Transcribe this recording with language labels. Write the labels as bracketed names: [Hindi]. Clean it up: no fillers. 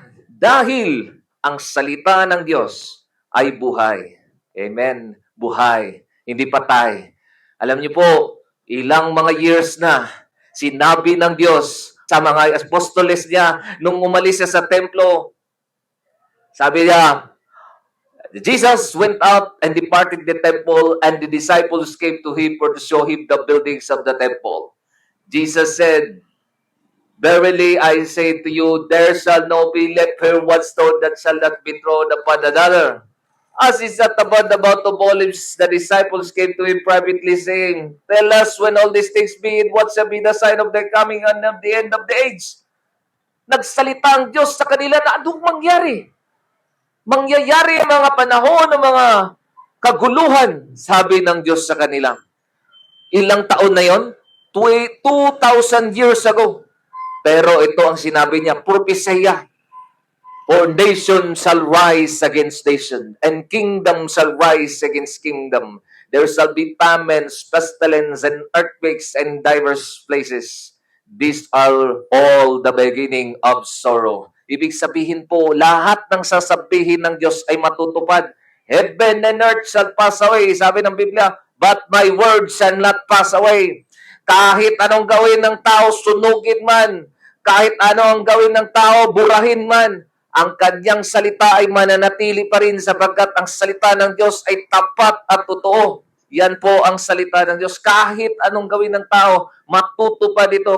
[Filipino] Dahil ang salita ng Diyos ay buhay. Amen. Buhay. Hindi patay. Alam niyo po, ilang mga years na sinabi ng Diyos sa mga apostoles niya nung umalis siya sa templo. Sabi niya, [English] Jesus went out and departed the temple, and the disciples came to him for to show him the buildings of the temple. Jesus said, verily I say to you, there shall no be left here one stone that shall not be thrown upon another. As is at about the Mount of Olives, the disciples came to him privately, saying, tell us when all these things be, and what shall be the sign of the coming and of the end of the age. [Filipino] Nagsalita ang Diyos sa kanila na anong mangyari? Mangyayari ang mga panahon ng mga kaguluhan, sabi ng Diyos sa kanila. Ilang taon na yon? [English] 2,000 years ago. [Filipino] Pero ito ang sinabi niya, propesya. [English] For nation shall rise against nation, and kingdom shall rise against kingdom. There shall be famines, pestilence, and earthquakes in diverse places. These are all the beginning of sorrow. [Filipino] Ibig sabihin po, lahat ng sasabihin ng Diyos ay matutupad. [English] Heaven and earth shall pass away, [Filipino] sabi ng Biblia, [English] but my word shall not pass away. [Filipino] Kahit anong gawin ng tao, sunugin man. Kahit ano ang gawin ng tao, burahin man. Ang kanyang salita ay mananatili pa rin sapagkat ang salita ng Diyos ay tapat at totoo. Yan po ang salita ng Diyos. Kahit anong gawin ng tao, matutupad ito.